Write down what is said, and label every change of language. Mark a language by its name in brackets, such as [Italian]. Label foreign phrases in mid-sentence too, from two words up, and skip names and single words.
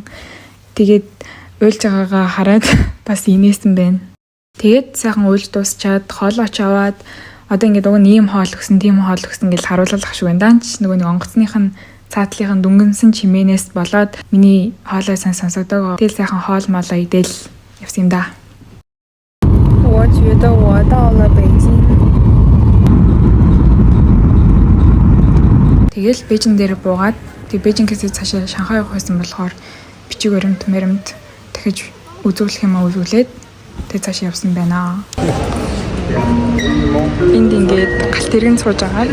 [Mongolian] Тэгээд уйлж байгаагаа хараад бас инээсэн байна. Тэгээд сайхан уйлж дуусчаад хоолооч аваад одоо ингээд уг нь ийм хоол өгсөн, тийм хоол өгсөн гэж харуулах шиг байна. Даанч нөгөө нэг онгоцных нь цаатлынх нь дүнгэнсэн чимээнээс болоод миний хоолой сан сонсогдоог. Тэгэл сайхан хоол молоо идэл явсан юм да. [Chinese] 我觉得我到了北京。 [Mongolian] Тэгэл Бээжин дээр буугаад тэг Бээжинээс цаашаа Шанхай явах байсан болохоор бичиг баримт дахиж үзүүлэх юм үзүүлээд тэг цаашаа явсан байна. Энд ингээд галт тэрэгэн сууж байгаа.